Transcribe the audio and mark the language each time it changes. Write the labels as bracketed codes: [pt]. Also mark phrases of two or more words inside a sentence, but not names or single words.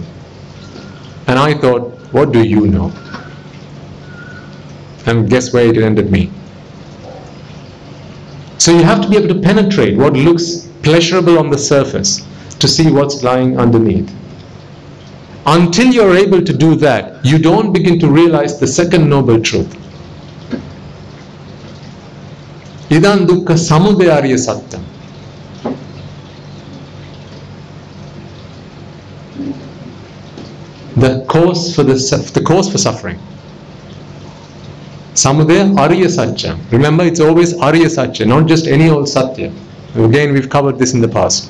[en] And I thought, what do you know? And guess where it ended me? So you have to be able to penetrate what looks pleasurable on the surface to see what's lying underneath. Until you're able to do that, you don't begin to realize the second noble truth. [sa] Idan dukkha samudaya satyam. [en] The cause for suffering. [sa] Samudaya arya satya. [en] Remember, it's always [sa] arya satya, [en] not just any old satya. Again, we've covered this in the past.